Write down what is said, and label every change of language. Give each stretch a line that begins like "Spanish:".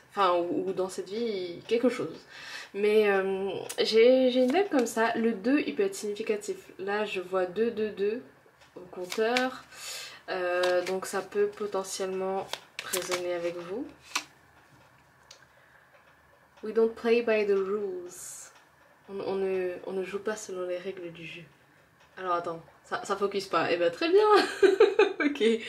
French: Enfin ou dans cette vie quelque chose. Mais j'ai une vibe comme ça, le 2 il peut être significatif. Là je vois 2, 2, 2 au compteur, donc ça peut potentiellement résonner avec vous.
English: We don't play by the rules.
French: On ne joue pas selon les règles du jeu. Alors attends, ça focus pas. Eh ben très bien. Ok.